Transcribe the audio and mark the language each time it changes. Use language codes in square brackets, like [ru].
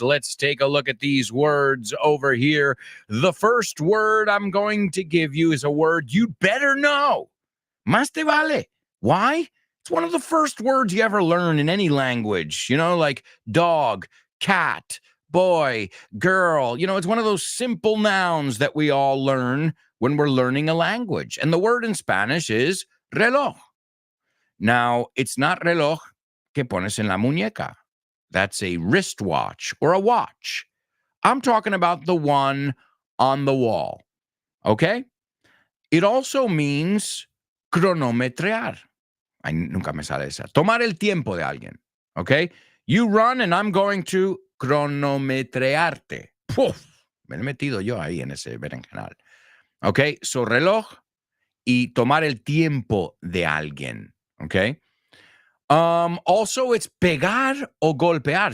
[en] Let's take a look at these words over here. The first word I'm going to give you is a word you'd better know. [es] Más te vale. [en] Why? It's one of the first words you ever learn in any language, you know, like dog, cat, boy, girl. You know, it's one of those simple nouns that we all learn when we're learning a language. And the word in Spanish is reloj. Now, it's not [es] reloj que pones en la muñeca. [en] That's a wristwatch or a watch. I'm talking about the one on the wall, okay? It also means [es] cronometrar. Ay, nunca me sale esa. Tomar el tiempo de alguien, okay? [en] You run and I'm going to cronometrearte. [es] Puf, me he metido yo ahí en ese berenjenal. Okay, so reloj y tomar el tiempo de alguien, okay? Also, it's pegar o golpear.